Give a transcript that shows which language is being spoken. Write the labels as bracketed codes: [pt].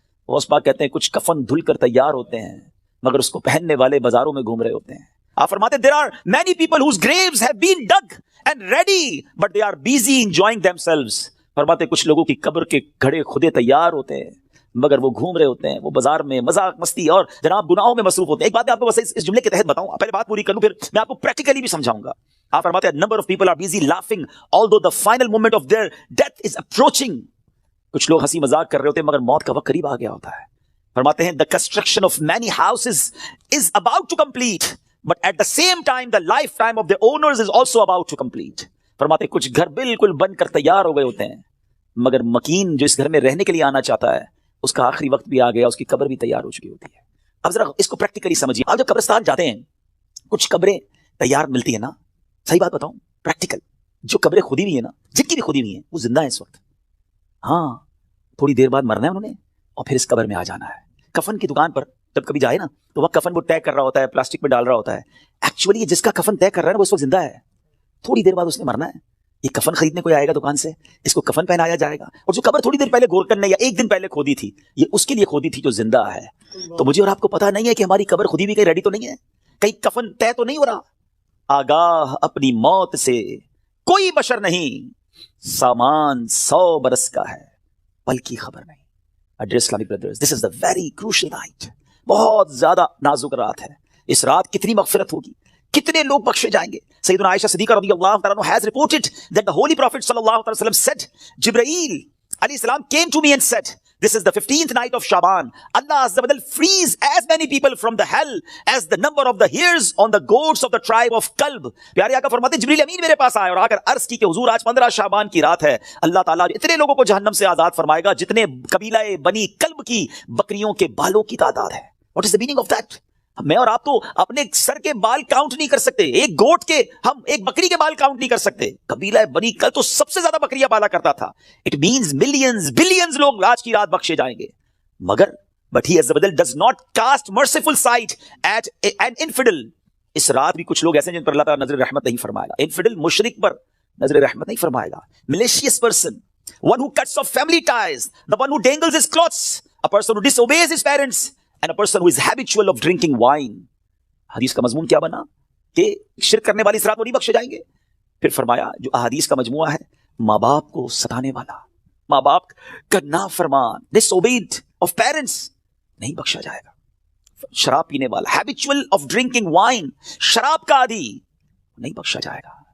[ur] غوث پاک کہتے ہیں کچھ کفن دھل کر تیار ہوتے ہیں مگر اس کو پہننے والے بازاروں میں گھوم رہے ہوتے ہیں. آپ فرماتے [en] there are many people whose graves have been dug and ready, but they are busy enjoying themselves. [ur] فرماتے کچھ لوگوں کی قبر کے گھڑے خودے تیار ہوتے ہیں مگر وہ گھوم رہے ہوتے ہیں، وہ بازار میں مذاق مستی اور جناب گناہوں میں مصروف ہوتے ہیں. ایک بات میں آپ کو بس اس جملے کے تحت بتاؤں، پہلے بات پوری کر لوں پھر میں آپ کو پریکٹیکلی بھی سمجھاؤں گا. آپ فرماتے ہیں [en] number of people are busy laughing although the final moment of their death is approaching. [ur] کچھ لوگ ہنسی مذاق کر رہے ہوتے ہیں مگر موت کا وقت قریب آ گیا ہوتا ہے. فرماتے ہیں [en] the construction of many houses is about to complete, but at the same time the lifetime of the owners is also about to complete. [ur] فرماتے ہیں کچھ گھر بالکل بن کر تیار ہو گئے ہوتے ہیں مگر مکین جو اس گھر میں رہنے کے لیے آنا چاہتا ہے اس کا آخری وقت بھی آ گیا، اس کی قبر بھی تیار ہو چکی ہوتی ہے. اب ذرا اس کو پریکٹیکلی سمجھیے. آپ جب قبرستان جاتے ہیں کچھ قبریں تیار ملتی ہیں نا، صحیح بات بتاؤں پریکٹیکل، جو قبریں خودی ہوئی ہیں نا، جن کی بھی خودی ہوئی ہیں وہ زندہ ہیں اس وقت. ہاں تھوڑی دیر بعد مرنا ہے انہوں نے اور پھر اس قبر میں آ جانا ہے. کفن کی دکان پر جب کبھی جائے نا تو وہ کفن وہ طے کر رہا ہوتا ہے، پلاسٹک میں ڈال رہا ہوتا ہے. ایکچولی یہ جس کا کفن طے کر رہا ہے نا وہ اس وقت زندہ ہے، تھوڑی دیر بعد اس نے مرنا ہے. یہ کفن خریدنے کوئی آئے گا دکان سے، اس کو کفن پہنایا جائے گا، اور جو قبر تھوڑی دیر پہلے گورکن نے یا ایک دن پہلے کھودی تھی یہ اس کے لیے کھودی تھی جو زندہ ہے. تو مجھے اور آپ کو پتا نہیں ہے کہ ہماری قبر خودی بھی کہیں ریڈی تو نہیں ہے، کہیں کفن طے تو نہیں ہو رہا. آگاہ اپنی موت سے کوئی بشر نہیں، سامان 100 برس کا ہے پل کی خبر نہیں. [en] Dear Islamic brothers, this is the very crucial night. [ur] بہت زیادہ نازک رات ہے. اس رات کتنی مغفرت ہوگی، کتنے لوگ بخشے جائیں گے. [en] سیدنا عائشہ صدیقہ رضی اللہ تعالیٰ عنہ has reported that the Holy Prophet صلی اللہ علیہ وسلم said, Jibreel علیہ السلام came to me and said, this is the 15th night of Shaban. Allah Azza wa Jal frees as many people from the hell as the number of the hairs on the goats of the tribe of Kalb. [ur] پیارے آقا فرماتے جبریل امین میرے پاس آئے اور آ کر عرض کی کہ حضور آج 15 شعبان کی رات ہے، اللہ تعالیٰ اتنے لوگوں کو جہنم سے آزاد فرمائے گا جتنے قبیلہ بنی کلب کی بکریوں کے بالوں کی تعداد ہے. [en] What is the meaning of that? [ur] میں اور آپ تو اپنے سر کے بال کاؤنٹ نہیں کر سکتے، ایک گوٹ کے، ہم ایک بکری کے بال کاؤنٹ نہیں کر سکتے. قبیلہ بنی کل تو سب سے زیادہ بکریاں پالا کرتا تھا. [en] it means millions billions [ur] لوگ آج کی رات بخشے جائیں گے. مگر [en] but he does not cast merciful sight at an infidel. [ur] اس رات بھی کچھ لوگ ایسے ہیں جن پر اللہ تعالیٰ نظر رحمت نہیں فرمائے گا. انفیڈل مشرک پر نظر رحمت نہیں فرمائے گا. [en] malicious person, one who cuts off family ties, the one who dangles his clothes, a person who disobeys his parents, and a person who is habitual of drinking wine. [ur] حدیث کا مضمون کیا بنا؟ کہ شرک کرنے والی اس رات وہ نہیں بخشے جائیں گے. پھر فرمایا جو احادیث کا مجموعہ ہے، ماں باپ کو ستانے والا، ماں باپ کا نافرمان، [en] disobeyed of parents، [ur] نہیں بخشا جائے گا. شراب پینے والا، [en] habitual of drinking wine، [ur] شراب کا عادی، نہیں بخشا جائے گا.